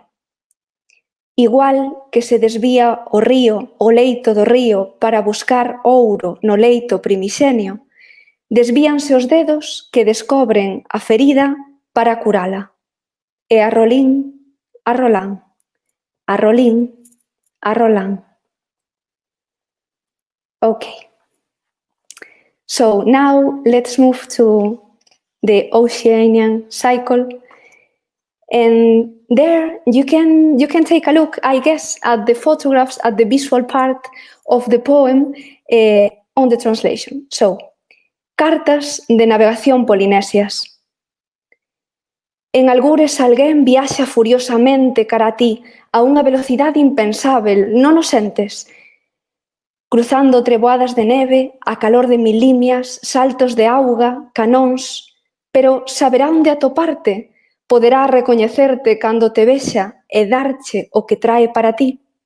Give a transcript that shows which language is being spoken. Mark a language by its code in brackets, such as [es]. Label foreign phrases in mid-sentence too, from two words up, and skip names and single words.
[gl] Igual que se desvía o río, o leito do río, para buscar ouro no leito primixenio, desvíanse os dedos que descobren a ferida para curala. E a rolín, a rolán, a rolín, a rolán. [en] Okay. So now let's move to the Oceanian cycle. And there you can take a look, I guess, at the photographs, at the visual part of the poem on the translation. So, [gl] cartas de navegación polinesias. En algures alguén viaxa furiosamente cara a ti a unha velocidade impensável, non o sentes? Cruzando treboadas de neve, a calor de mil limias, saltos de auga, canóns, pero saberá onde atoparte, poderá recoñecerte cando te vexa e darche o que trae para ti.